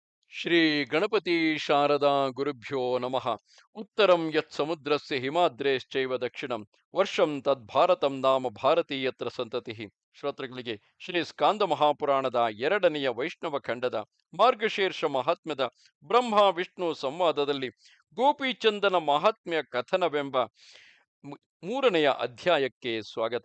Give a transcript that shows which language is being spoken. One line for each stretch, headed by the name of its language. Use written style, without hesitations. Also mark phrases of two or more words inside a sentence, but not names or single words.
Sanskrit: ಶ್ರೀ ಗಣಪತಿ ಶಾರದಾ ಗುರುಭ್ಯೋ ನಮಃ. ಉತ್ತರಂ ಯತ್ ಸಮುದ್ರಸ್ಯ ಹಿಮಾದ್ರೇಶ್ಚೈವ ದಕ್ಷಿಣಂ ವರ್ಷಂ ತದ್ಭಾರತಂ ನಾಮ ಭಾರತೀಯತ್ರ ಸಂತತಿ.
Kannada: ಶ್ರೋತೃಗಳಿಗೆ ಶ್ರೀ ಸ್ಕಾಂದ ಮಹಾಪುರಾಣದ ಎರಡನೆಯ ವೈಷ್ಣವ ಖಂಡದ ಮಾರ್ಗಶೀರ್ಷ ಮಹಾತ್ಮ್ಯದ ಬ್ರಹ್ಮ ವಿಷ್ಣು ಸಂವಾದದಲ್ಲಿ ಗೋಪಿಚಂದನ ಮಹಾತ್ಮ್ಯ ಕಥನವೆಂಬ ಮೂರನೆಯ ಅಧ್ಯಾಯಕ್ಕೆ ಸ್ವಾಗತ.